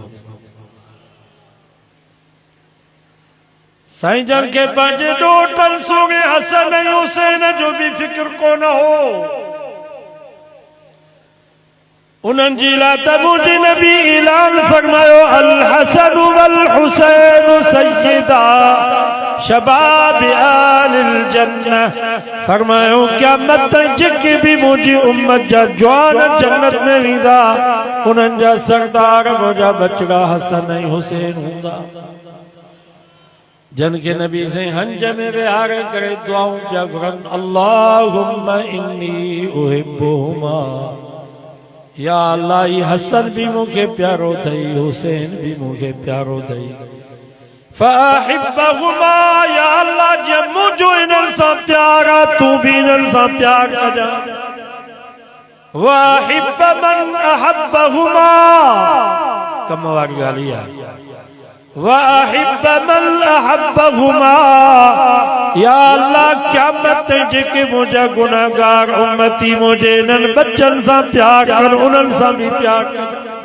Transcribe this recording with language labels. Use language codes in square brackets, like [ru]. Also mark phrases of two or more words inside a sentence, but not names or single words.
[sd] साईं जन के पंहिंजे ॾोटनि सोगे हसन ऐं हुसैन जो भी फिक्र कोन हो, उन्हनि जी लाइ त मुंहिंजे नबी ऐलान फरमायो [ar] الحسن والحسين سيدا شباب أهل الجنة, [sd] फरमायो क़यामत ताईं जेके भी मुंहिंजी उम्मत जा जवान जन्नत में वेंदा उन्हनि जा सरदार मुंहिंजा बचड़ा हसन ऐं हुसैन हूंदा। जन के नबी से हंज में विहारे करे दुआऊं पिया घुरनि [ar] اللهم إني أحبهما, [sd] या अल्लाह ही हसन भी मूंखे प्यारो थई हुसैन भी मूंखे प्यारो थई, फ़अहिब्बहुमा, या अल्लाह जे मुंहिंजो इन्हनि सां प्यार आहे तू भी इन्हनि सां प्यार कजां, [ar] وأحب من أحبهما, [sd] कम वारी ॻाल्हि आहे, [ar] وأحب من أحبهما, [sd] या अल्लाह क़यामत ताईं जेके मुंहिंजा गुनाहगार उम्मती मुंहिंजे इन्हनि बच्चनि सां प्यार कनि उन्हनि सां भी प्यार कनि।